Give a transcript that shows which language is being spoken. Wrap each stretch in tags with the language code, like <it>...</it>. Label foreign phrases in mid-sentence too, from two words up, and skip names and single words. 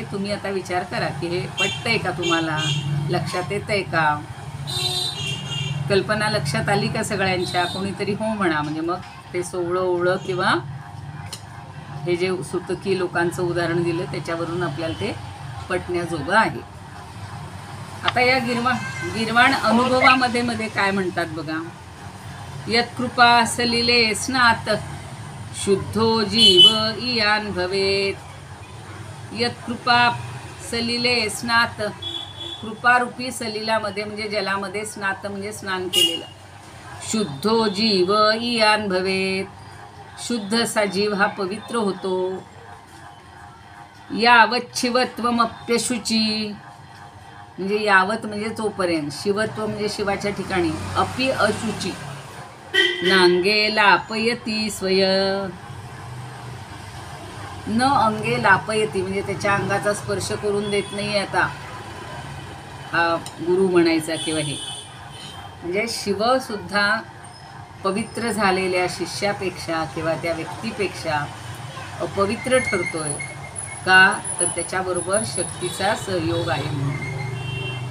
<mr>तुम्ही आता विचार करा की हे पटतंय का, तुम्हाला लक्षात येतंय का, कल्पना लक्षात आली का सगळ्यांच्या? कोणीतरी हो म्हणा, म्हणजे मग ते सोवळं ओवळं किंवा हे जे सुतकी लोकांचं उदाहरण दिलं त्याच्यावरून आपल्याला ते पटण्याजोगं आहे. आता या गिरवाण अनुभवामध्ये मध्ये काय म्हणतात बघा.</mr> <sa>यत्कृपा सलिले स्नात शुद्धो जीव इयान भवेत. यत्कृपा सलिले स्नात,</sa> <mr>कृपारूपी सलिलामध्ये म्हणजे जलामध्ये, स्नात म्हणजे स्नान केलेलं.</mr> <sa>शुद्धो जीव इयान भवेत,</sa> <mr>शुद्ध असा जीव हा पवित्र होतो.</mr> <sa>यावत शिवत्वमप्यशुची,</sa> <mr>म्हणजे यावत म्हणजे तोपर्यंत, शिवत्व म्हणजे शिवाच्या ठिकाणी,</mr> <sa>अपि अशुची, नांगे लापयती स्वय, न अंगे लापयती</sa> <mr>म्हणजे त्याच्या अंगाचा स्पर्श करून देत नाही. आता हा गुरु म्हणायचा किंवा हे म्हणजे शिवसुद्धा पवित्र झालेल्या शिष्यापेक्षा किंवा त्या व्यक्तीपेक्षा अपवित्र ठरतोय का, तर त्याच्याबरोबर शक्तीचा सहयोग आहे म्हणून.</mr>